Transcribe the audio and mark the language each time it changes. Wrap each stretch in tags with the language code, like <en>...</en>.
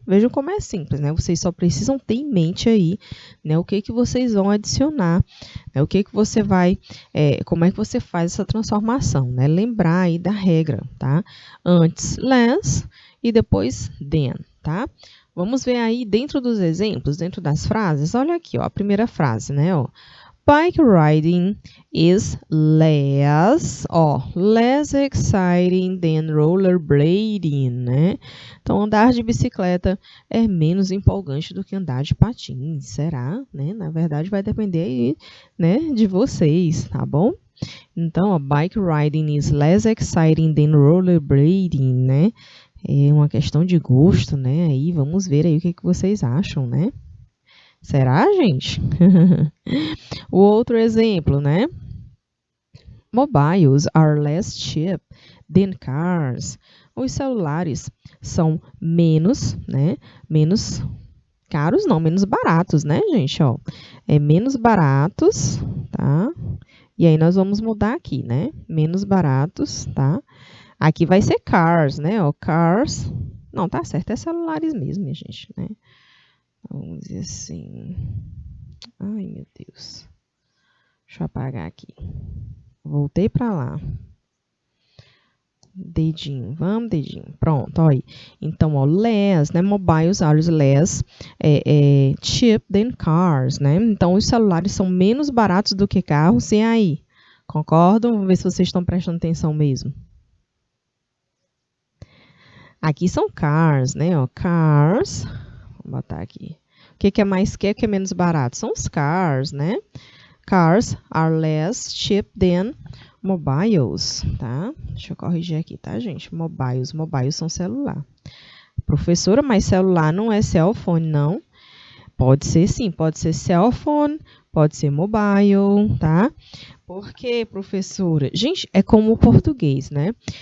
<pt>Vejam como é simples, né? Vocês só precisam ter em mente aí, né, o que vocês vão adicionar, né, o que você vai, como é que você faz essa transformação, né? Lembrar aí da regra, tá? Antes less e depois than, tá? Vamos ver aí dentro dos exemplos, dentro das frases. Olha aqui, ó, a primeira frase, né, ó.</pt> <en>Bike riding is less exciting than rollerblading,</en> <pt>né? Então, andar de bicicleta é menos empolgante do que andar de patins, será? Né? Na verdade, vai depender aí, né, de vocês, tá bom? Então, a</pt> <en>bike riding is less exciting than rollerblading,</en> <pt>né? É uma questão de gosto, né? Aí, vamos ver aí o que vocês acham, né? Será, gente? O outro exemplo, né?</pt> <en>Mobiles are less cheap than cars.</en> <pt>Os celulares são menos, né? Menos caros, não, menos baratos, né, gente? Ó, é menos baratos, tá? E aí nós vamos mudar aqui, né? Menos baratos, tá? Aqui vai ser cars, né? Ó, cars. Não, tá certo, é celulares mesmo, minha gente, né? Vamos dizer assim. Ai, meu Deus. Deixa eu apagar aqui. Voltei para lá. Dedinho, vamos, dedinho. Pronto, olha aí. Então, ó, less, né?</pt> <en>Mobiles are less cheap than cars,</en> <pt>né? Então, os celulares são menos baratos do que carros. E aí? Concordam? Vamos ver se vocês estão prestando atenção mesmo. Aqui são cars, né? Ó, cars. Vou botar aqui. O que é mais que é menos barato? São os cars, né?</pt> <en>Cars are less cheap than mobiles,</en> <pt>tá? Deixa eu corrigir aqui, tá, gente? Mobiles são celular. Professora, mas celular não é cell phone, não? Pode ser sim, pode ser cell phone, pode ser mobile, tá? Por quê, professora? Gente, é como o português, né?</pt>